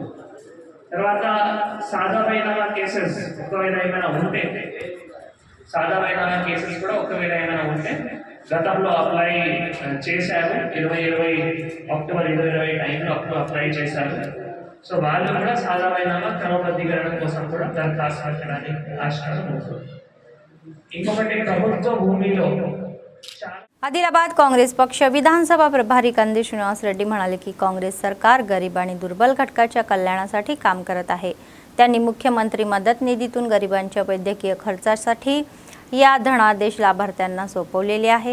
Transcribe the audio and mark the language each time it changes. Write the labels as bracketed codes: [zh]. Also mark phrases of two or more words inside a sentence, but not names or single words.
[te] తర్వాత సాధారణ కేసెస్ ఒకవేళ ఏమైనా ఉంటే, సాధారణ కేసెస్ కూడా ఒకవేళ ఏమైనా ఉంటే గతంలో అప్లై చేశారు, 2020 అక్టోబర్ 2020 టైంలో అప్లై చేశారు. సో వాళ్ళు కూడా సాధారణ క్రమబద్ధీకరణ కోసం కూడా దరఖాస్తు పెట్టడానికి ఆస్కారం ఉంటుంది. ఇంకొకటి ప్రభుత్వ భూమిలో [mr] आदिलाबाद काँग्रेस पक्ष विधानसभा प्रभारी कंदी श्रीनिवास रेड्डी म्हणाले की काँग्रेस सरकार गरीब आणि दुर्बल घटकाच्या कल्याणासाठी काम करत आहे. त्यांनी मुख्यमंत्री मदत निधीतून गरिबांच्या वैद्यकीय खर्चासाठी या धनादेश लाभार्थ्यांना सोपवलेले आहे.